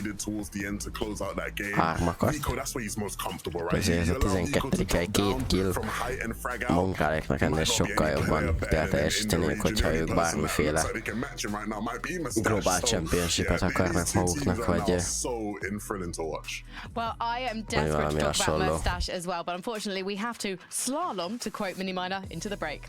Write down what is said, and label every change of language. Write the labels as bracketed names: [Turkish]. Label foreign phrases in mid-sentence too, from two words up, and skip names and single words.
[Hungarian] 3-akat. Ezért a 12. hely 2 kill. Monkáléknak ennél sokkal jobban kell teljesíteniük, hogyha ők bármiféle [English] global championship- [Hungarian] et akarnak maguknak, vagy valami hasonló. [English] As well, but unfortunately we have to slalom, to quote Miniminer, into the break.